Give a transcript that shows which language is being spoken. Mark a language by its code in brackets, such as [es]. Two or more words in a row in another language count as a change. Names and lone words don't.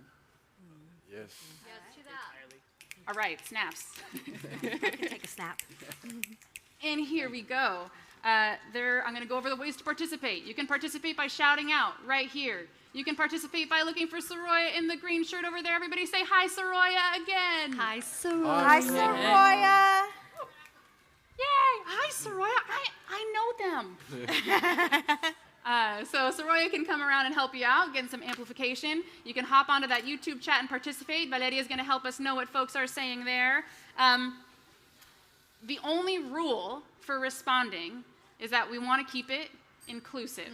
[en] Yes. All right, snaps. I can take a snap. And here we go. I'm going to go over the ways to participate. You can participate by shouting out right here. You can participate by looking for Soroya in the green shirt over there. Everybody say hi, Soroya, again. Hi, Soroya. Hi, Soroya. Yay! Hi, Soroya. I know them. So Soroya can come around and help you out, get some amplification. You can hop onto that YouTube chat and participate. Valeria is going to help us know what folks are saying there. The only rule for responding is that we want to keep it inclusive.